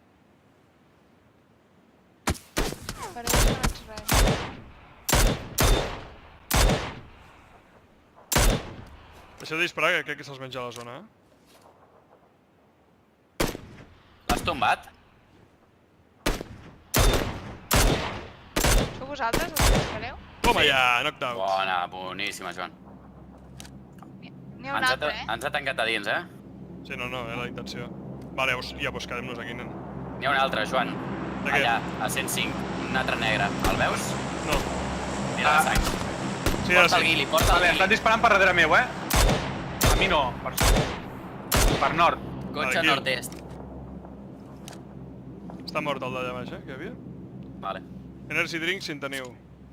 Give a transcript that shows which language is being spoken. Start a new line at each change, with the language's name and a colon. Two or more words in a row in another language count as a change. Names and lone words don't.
Catalan: Per allà no veig res. Deixeu de disparar, que crec que se'ls menja la zona, L'has tombat? Sou vosaltres els que dispareu? Toma Sí. ja,
English: knocked out.
Catalan: Bona, boníssima, Joan. N'hi ha un altre, Ens ha tancat a dins, Sí, no, era la intenció. Vale, ja, doncs quedem-nos aquí, nen. N'hi ha un altre, Joan. De què? Allà, a 105. Un altre negre. El veus? No. Mira la sang. Sí, Porta ara el sí. guili, porta el Vale, estan guili. disparant per darrere meu, A mi no, per nord. Cotxe Aquí. nord-est. Està mort el d'allà baix, que hi havia. Vale.
English: Energy drink
Catalan: si en teniu.